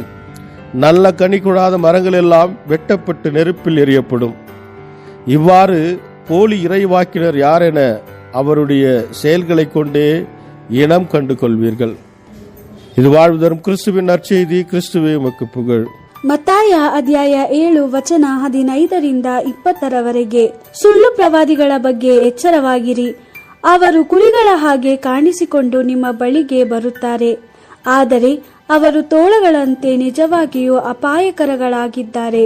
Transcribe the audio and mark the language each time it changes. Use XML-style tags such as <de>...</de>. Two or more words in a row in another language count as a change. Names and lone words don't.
<ta>நல்ல கனி கொடாத மரங்கள் எல்லாம் வெட்டப்பட்டு நெருப்பில் எறியப்படும். இவ்வாறு போலி இறைவாக்கினர் யார் என அவருடைய செயல்களை கொண்டே இனம் கண்டு கொள்வீர்கள். இது வாழ்வு தரும் கிறிஸ்துவின் நற்செய்தி. கிறிஸ்துவே உமக்கு புகழ்.</ta> <kn>ಮತ್ತಾಯ ಅಧ್ಯಾಯ 7 ವಚನ 15-20 ಸುಳ್ಳು ಪ್ರವಾದಿಗಳ ಬಗ್ಗೆ ಎಚ್ಚರವಾಗಿರಿ. ಅವರು ಕುರಿಗಳ ಹಾಗೆ ಕಾಣಿಸಿಕೊಂಡು ನಿಮ್ಮ ಬಳಿಗೆ ಬರುತ್ತಾರೆ, ಆದರೆ ಅವರು ತೋಳಗಳಂತೆ ನಿಜವಾಗಿಯೂ ಅಪಾಯಕರಗಳಾಗಿದ್ದಾರೆ.</kn>